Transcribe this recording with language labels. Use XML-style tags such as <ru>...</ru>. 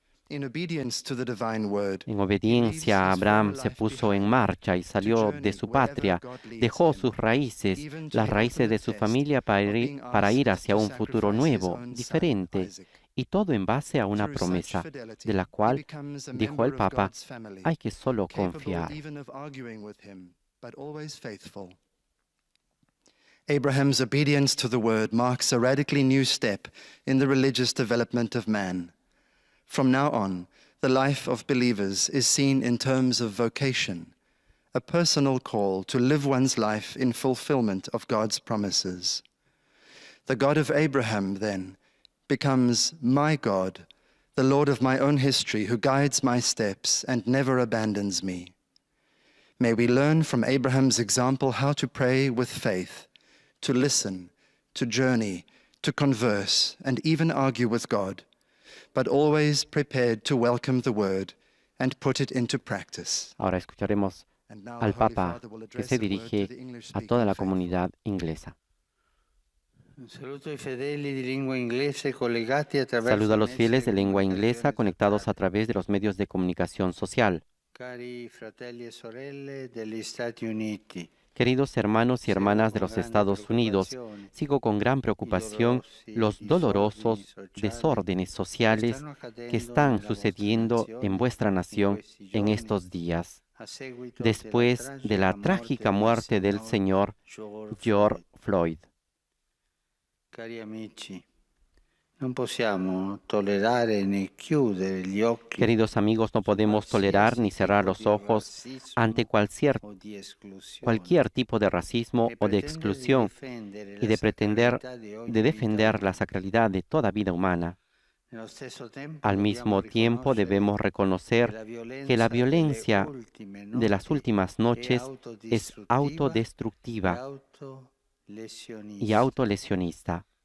<es>En obediencia, Abraham se puso en marcha y salió de su patria, dejó sus raíces, las raíces de su familia para ir hacia un futuro nuevo, diferente, y todo en base a una promesa, de la cual, dijo el Papa, hay que solo confiar.</es> <en>Abraham's obedience to the word marks a radically new step in the religious development of man. From now on, the life of believers is seen in terms of vocation, a personal call to live one's life in fulfillment of God's promises. The God of Abraham, then, becomes my God, the Lord of my own history, who guides my steps and never abandons me. May we learn from Abraham's example how to pray with faith, to listen, to journey, to converse, and even argue with God, but always prepared to welcome the word and put it into practice.</en> <es>Ahora escucharemos al Papa que se dirige a toda la comunidad inglesa. Saluda a los fieles de lengua inglesa conectados a través de los medios de comunicación social.</es> <it>Cari fratelli e sorelle degli Stati Uniti.</it> <es>Queridos hermanos y hermanas de los Estados Unidos, sigo con gran preocupación los dolorosos desórdenes sociales que están sucediendo en vuestra nación en estos días, después de la trágica muerte del señor George Floyd.</es> <it>Cari amici, non possiamo tollerare né chiudere gli occhi.</it> <es>Queridos amigos, no podemos tolerar ni cerrar los ojos ante cualquier tipo de racismo o de exclusión y de pretender defender la sacralidad de toda vida humana. Al mismo tiempo debemos reconocer que la violencia de las últimas noches es autodestructiva y autolesionista.</es>